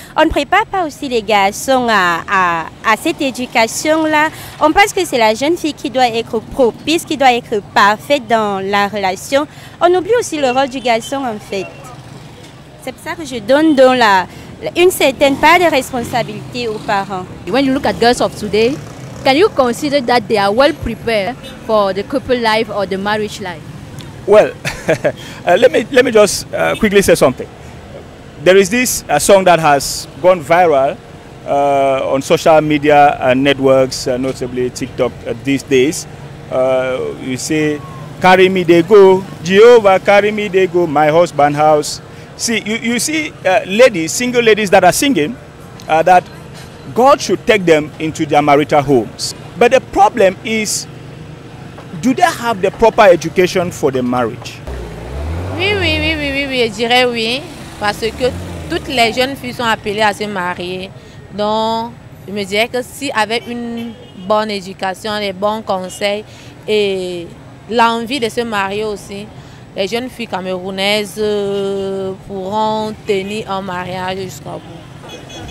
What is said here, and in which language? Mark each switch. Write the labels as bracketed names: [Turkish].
[French] On ne prépare pas aussi les garçons à cette éducation-là. On pense que c'est la jeune fille qui doit être propice, qui doit être parfaite dans la relation. On oublie aussi le rôle du garçon en fait. C'est pour ça que je donne dans une certaine part de responsabilité aux parents. [English] When you look at girls of today, can you consider that they are well prepared for the couple life or the marriage life? Well, let me just quickly say something. There is this song that has gone viral on social media networks, notably TikTok these days. You say, "Carry me, they go, Jehovah, carry me, they go, my husband house." See, you see ladies, single ladies that are singing that God should take them into their marital homes. But the problem is, do they have the proper education for the marriage? [French] Oui, je dirais oui. Parce que toutes les jeunes filles sont appelées à se marier. Donc, je me dirais que si avec une bonne éducation, les bons conseils et l'envie de se marier aussi, les jeunes filles camerounaises pourront tenir un mariage jusqu'au bout.